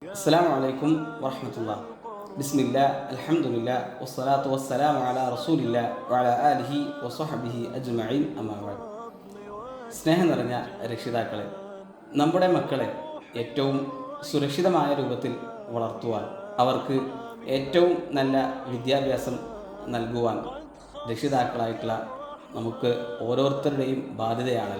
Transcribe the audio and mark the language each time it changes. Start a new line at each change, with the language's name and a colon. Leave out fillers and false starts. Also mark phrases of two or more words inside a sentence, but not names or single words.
Arabic: السلام عليكم ورحمة الله. بسم الله الحمد لله والصلاة والسلام على رسول الله وعلى آله وصحبه أجمعين أما بعد.
Malayalam: സ്നേഹം നിറഞ്ഞ രക്ഷിതാക്കളെ, നമ്മുടെ മക്കളെ ഏറ്റവും സുരക്ഷിതമായ രൂപത്തിൽ വളർത്തുവാൻ, അവർക്ക് ഏറ്റവും നല്ല വിദ്യാഭ്യാസം നൽകുവാൻ രക്ഷിതാക്കളായിട്ടുള്ള നമുക്ക് ഓരോരുത്തരുടെയും ബാധ്യതയാണല്ലോ.